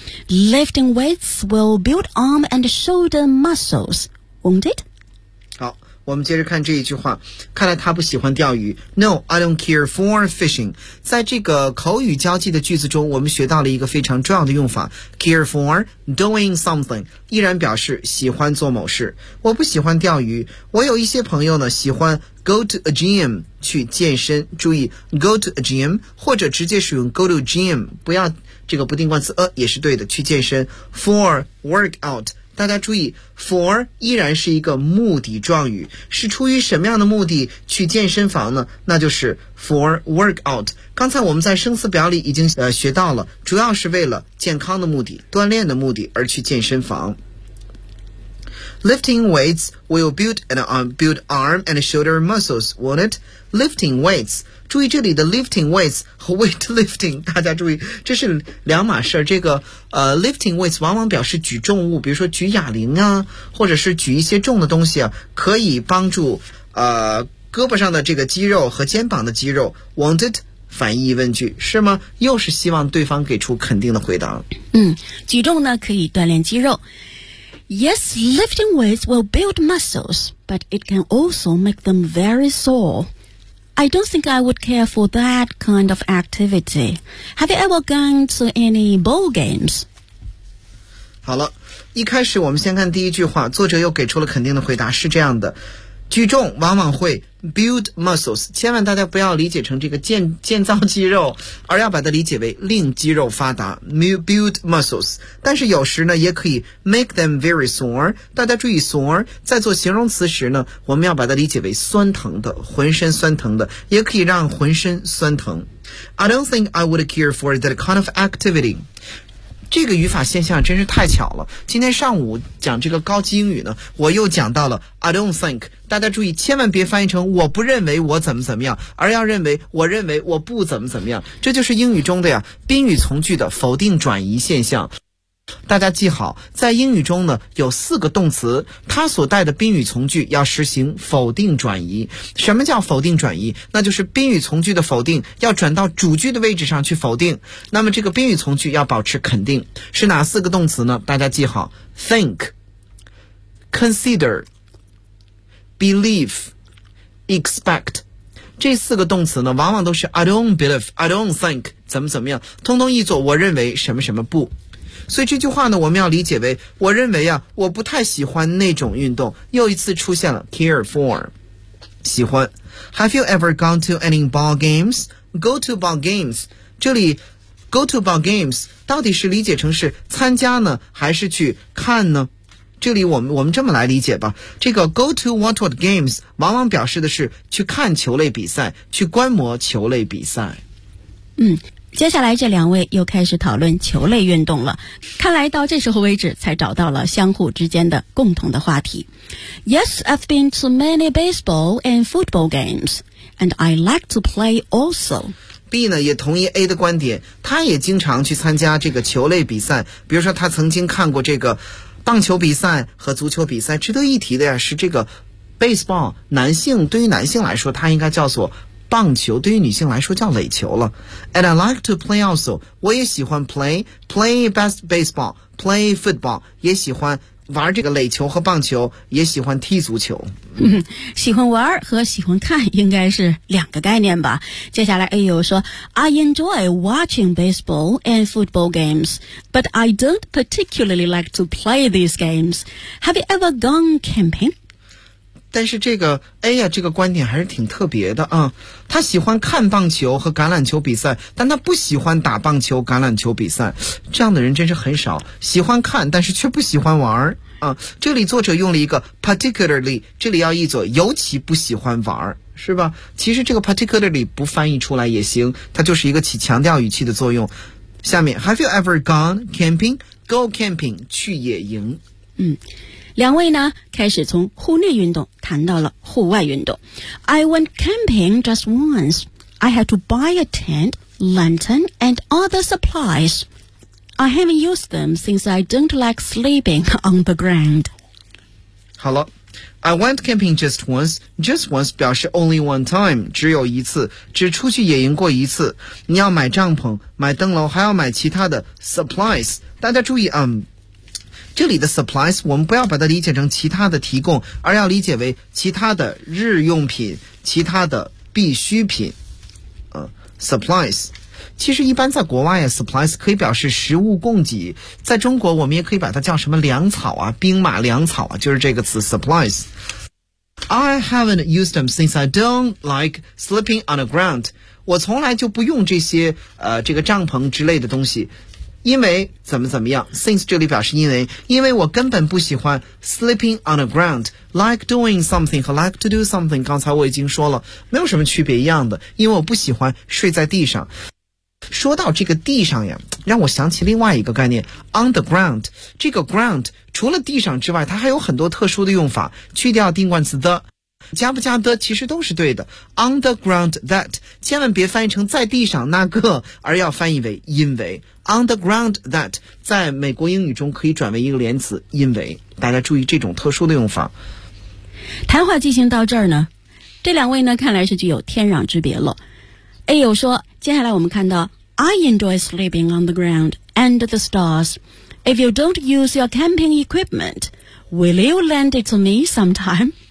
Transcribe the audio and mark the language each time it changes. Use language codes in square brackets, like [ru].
[en] Lifting weights will build arm and shoulder muscles, won't it?” [zh] 我们接着看这一句话，看来他不喜欢钓鱼。 [en] No, I don't care for fishing. [zh] 在这个口语交际的句子中，我们学到了一个非常重要的用法 ， [en] care for doing something， [zh] 依然表示喜欢做某事。我不喜欢钓鱼。我有一些朋友呢，喜欢 [en] go to a gym [zh] 去健身。注意 [en] go to a gym， [zh] 或者直接使用 [en] go to gym， [zh] 不要这个不定冠词也是对的，去健身 [en] for workout。 [zh] 大家注意 for 依然是一个目的状语，是出于什么样的目的去健身房呢？那就是 [en] for workout。 [zh] 刚才我们在生词表里已经学到了，主要是为了健康的目的，锻炼的目的而去健身房。 [en] Lifting weights will build arm and shoulder muscles, won't it? Lifting weights， [zh] 注意这里的 [en] lifting weights [zh] 和 [en] weight lifting， [zh] 大家注意这是两码事。这个 [en] lifting weights [zh] 往往表示举重物，比如说举哑铃啊，或者是举一些重的东西啊，可以帮助胳膊上的这个肌肉和肩膀的肌肉。 [en] Won't it？ [zh] 反义疑问句是吗？又是希望对方给出肯定的回答。嗯，举重呢可以锻炼肌肉。 [en] Yes, lifting weights will build muscles, but it can also make them very soreI don't think I would care for that kind of activity. Have you ever gone to any ball games? [zh] 好了，一开始我们先看第一句话，作者又给出了肯定的回答，是这样的。举重往往会 [en] build muscles， [zh] 千万大家不要理解成这个建造肌肉，而要把它理解为令肌肉发达 build muscles。但是有时呢也可以 [en] make them very sore， [zh] 大家注意 sore 在做形容词时呢，我们要把它理解为酸疼的，浑身酸疼的，也可以让浑身酸疼。 [en] I don't think I would care for that kind of activity。 [zh] 这个语法现象真是太巧了，今天上午讲这个高级英语呢，我又讲到了 [en] I don't think， [zh] 大家注意千万别翻译成我不认为我怎么怎么样，而要认为我认为我不怎么怎么样，这就是英语中的呀宾语从句的否定转移现象。大家记好，在英语中呢，有四个动词，它所带的宾语从句要实行否定转移。什么叫否定转移？那就是宾语从句的否定要转到主句的位置上去否定，那么这个宾语从句要保持肯定。是哪四个动词呢？大家记好 think, consider, believe, expect。这四个动词呢，往往都是 [en] I don't believe, I don't think, [zh] 怎么怎么样，通通译作我认为什么什么不。所以这句话呢，我们要理解为，我认为啊，我不太喜欢那种运动。又一次出现了 [en] care for, [zh] 喜欢。 Have you ever gone to any ball games? [en] Go to ball games. [zh] 这里 [en] go to ball games [zh] 到底是理解成是参加呢，还是去看呢？这里我们这么来理解吧，这个 [en] go to watch what games [zh] 往往表示的是去看球类比赛，去观摩球类比赛。嗯，接下来这两位又开始讨论球类运动了，看来到这时候为止才找到了相互之间的共同的话题。 [en] Yes, I've been to many baseball and football games, and I like to play also. [zh] B 呢也同意 A 的观点，他也经常去参加这个球类比赛，比如说他曾经看过这个棒球比赛和足球比赛。值得一提的呀，是这个 baseball 男性，对于男性来说他应该叫做棒球，对于女性来说叫垒球了。 [en] And I like to play also, [zh] 我也喜欢 [en] play best baseball, play football, [zh] 也喜欢玩这个垒球和棒球，也喜欢踢足球。喜欢玩和喜欢看应该是两个概念吧。接下来 A 又说 [en] I enjoy watching baseball and football games, but I don't particularly like to play these games. Have you ever gone camping? [zh] 但是这个 A 呀，这个观点还是挺特别的啊。他喜欢看棒球和橄榄球比赛，但他不喜欢打棒球、橄榄球比赛。这样的人真是很少，喜欢看，但是却不喜欢玩儿啊。这里作者用了一个 particularly, 这里要译作尤其不喜欢玩儿，是吧？其实这个 particularly 不翻译出来也行，它就是一个起强调语气的作用。下面 ， [en] Have you ever gone camping? Go camping, [zh] 去野营。两位呢开始从户内运动谈到了户外运动。 [en] I went camping just once. I had to buy a tent, lantern and other supplies. I haven't used them since I don't like sleeping on the ground. [zh] 好了， [en] I went camping just once. Just once [zh] 表示 [en] only one time, [zh] 只有一次，只出去野营过一次。你要买帐篷，买灯笼，还要买其他的 supplies。大家注意啊，这里的 supplies 我们不要把它理解成其他的提供，而要理解为其他的日用品，其他的必需品。 supplies 其实一般在国外啊， supplies 可以表示食物供给，在中国我们也可以把它叫什么粮草啊，兵马粮草啊，就是这个词 supplies。 [en] I haven't used them since I don't like sleeping on the ground. [zh] 我从来就不用这些这个帐篷之类的东西，因为怎么怎么样。 since 这里表示因为我根本不喜欢 [en] sleeping on the ground, like doing something [zh] 和 [en] like to do something [zh] 刚才我已经说了没有什么区别一样的，因为我不喜欢睡在地上。说到这个地上呀，让我想起另外一个概念 [en] on the ground, [zh] 这个 ground 除了地上之外它还有很多特殊的用法，去掉定冠词 the, 加不加 the 其实都是对的。 [en] on the ground that [zh] 千万别翻译成在地上那个，而要翻译为因为。 [en] On the ground that [zh] 在美国英语中可以转为一个连词，因为，大家注意这种特殊的用法。谈话进行到这儿呢，这两位呢看来是具有天壤之别了。 A 友说，接下来我们看到 [en] I enjoy sleeping on the ground and the stars. If you don't use your camping equipment, will you lend it to me sometime?